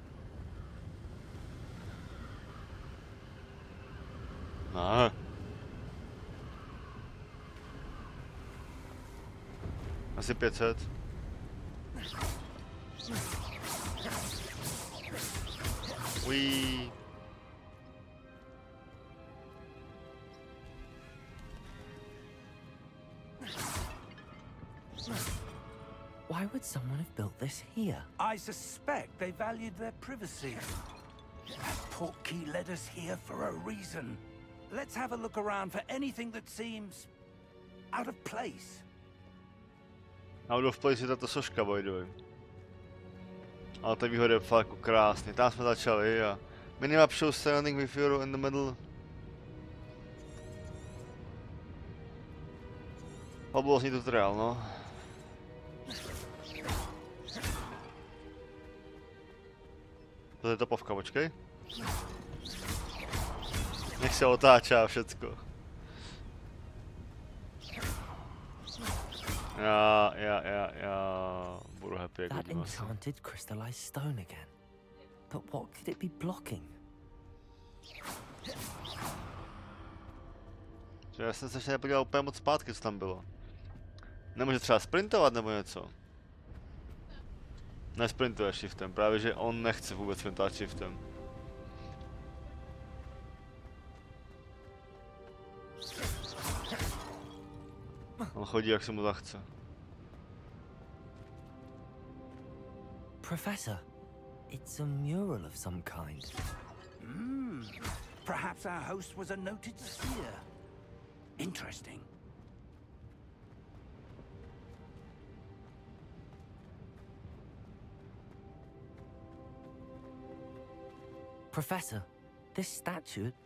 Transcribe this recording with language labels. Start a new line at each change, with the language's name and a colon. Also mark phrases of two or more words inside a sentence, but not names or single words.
Czech: No. Asi 500. Ují.
English: Why would someone have built this here? I suspect they valued their privacy. That portkey led us here for a reason. Let's have a look around for anything that seems out of place. Out of place
Czech: je tato soška,
English: by the way.
Czech: Ale ta výhoda je fakt jako krásný. Tam jsme začali a
English: minimap shows standing with you in the middle.
Czech: Fabulózní tutoriál, no. To je topovka, počkej. Nech se otáčá všecko. Já budu happy, jak
English: That
Czech: vidím asi.
English: enchanted crystallized stone again. But what could it be blocking?
Czech: Já jsem se ještě nepodíval úplně moc zpátky, co tam bylo. Nemůže třeba sprintovat nebo něco? Nesprintuje shiftem, právě že on nechce vůbec sprintovat shiftem. On chodí, jak se mu zachce.
English: Professor, it's a mural of some kind. Perhaps our host was a noted seer. Interesting. Professor, this statue...